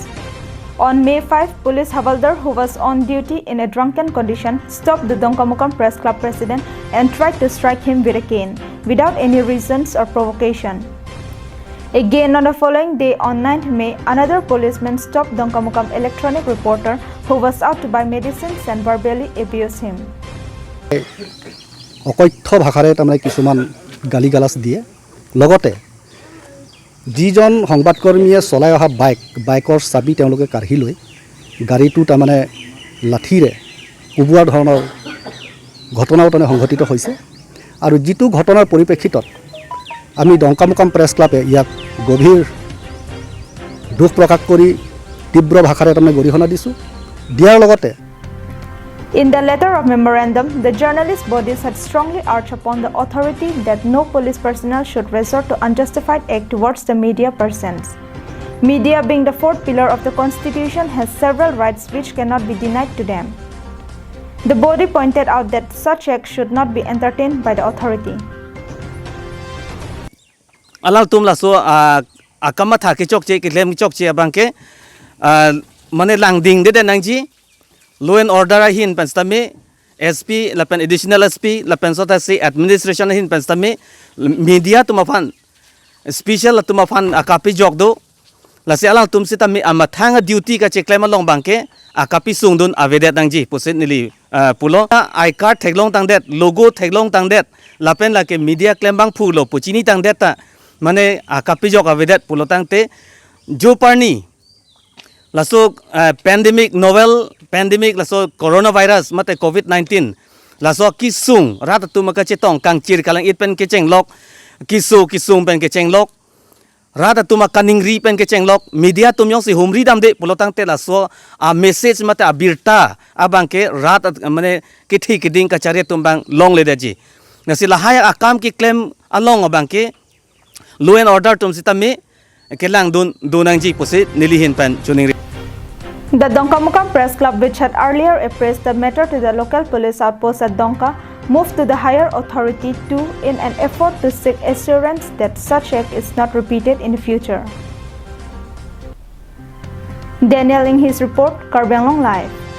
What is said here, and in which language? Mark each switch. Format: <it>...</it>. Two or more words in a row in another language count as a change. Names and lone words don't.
<en>On May 5, Police Havaldar, who was on duty in a drunken condition, stopped the Dongkamukam Press Club president and tried to strike him with a cane, without any reasons or provocation. Again, on the following day, on 9th May, another policeman stopped Dongkamukam electronic reporter who was out to buy medicines and verbally abused him.</en> <as>অকথ্য ভাষাৰে তাৰমানে কিছুমান গালি গালাজ দিয়ে লগতে যিজন সংবাদকৰ্মীয়ে চলাই অহা বাইকৰ চাবি তেওঁলোকে কাঢ়ি লৈ গাড়ীটো তাৰমানে লাঠিৰে কোবোৱা ধৰণৰ ঘটনাও তাৰমানে সংঘটিত হৈছে আৰু যিটো ঘটনাৰ পৰিপ্ৰেক্ষিতত আমি দংকামুকাম প্ৰেছ ক্লাবে ইয়াক গভীৰ দুখ প্ৰকাশ কৰি তীব্ৰ ভাষাৰে তাৰমানে গৰিহণা দিছোঁ দিয়াৰ লগতে</as> <en>In the letter of memorandum, the journalist bodies had strongly urged upon the authority that no police personnel should resort to unjustified act towards the media persons. Media, being the 4th pillar of the Constitution, has several rights which cannot be denied to them. The body pointed out that such acts should not be entertained by the authority.</en> <mjw>Alal tumla so akama tha ke chok che ke lem chok che bangke mane lang ding de nangji</mjw> <en>law and order</en> <mjw>hin panstame SP lapan</mjw> <en>additional SP</en> <mjw>lapan sota se administration hin panstame media tumafan special tumafan akapi jok do la se alang tum se tami amathanga duty ka che claim long bangke akapi sungdun avedet nangji posit nili pulo</mjw> <en>I card</en> <mjw>theglong tang det logo theglong tang det lapen la ke media claim bang phulo puchini tang det ta mane akapi jok avedet pulo tang te jo parni laso pandemic</mjw> <en>novel pandemic</en> <mjw>laso coronavirus mate COVID-19 laso kisung rat tu maka chetong kang chir kalang it pen kecheng lok kisung pen kecheng lok rat tu maka ningri pen kecheng lok media tum yong si humri dam de pulotang te laso</mjw> <en>a message</en> <mjw>mate abirta abangke rat mane kithi kiding ka chare tum bang long le daji nasi lahaya akam ki claim along abangke</mjw> <en>law and order</en> <mjw>tum sitame kelang dunang ji posit nilihin pen chuning.</mjw> <en>The Dongkamukam Press Club, which had earlier appraised the matter to the local police outpost at Dongka, moved to the higher authority too in an effort to seek assurance that such act is not repeated in the future. Daniel in his report, Karbenglong Live.</en>